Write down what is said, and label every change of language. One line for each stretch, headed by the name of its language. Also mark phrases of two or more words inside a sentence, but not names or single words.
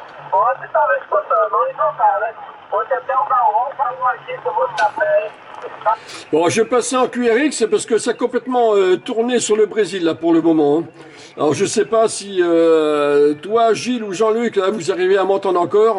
Portuguese: Ontem tava escutando, hoje não tá, né? Ontem até o Galvão falou aqui com o Buscapé, hein?
French: Bon, je vais passer en QRX parce que ça a complètement tourné sur le Brésil là pour le moment. Hein. Alors je sais pas si toi, Gilles ou Jean-Luc, là, vous arrivez à m'entendre encore.